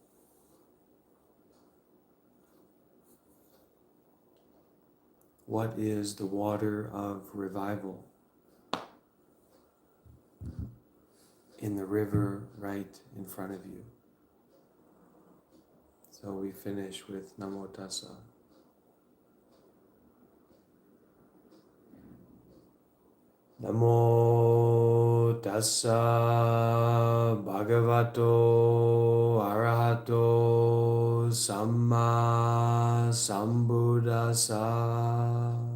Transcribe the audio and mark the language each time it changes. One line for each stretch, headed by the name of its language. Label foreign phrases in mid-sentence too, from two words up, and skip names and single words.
English: What is the water of revival? In the river right in front of you. So we finish with
Pali: Namo Tassa. Namo Tassa Bhagavato Arahato Samma Sambuddhassa.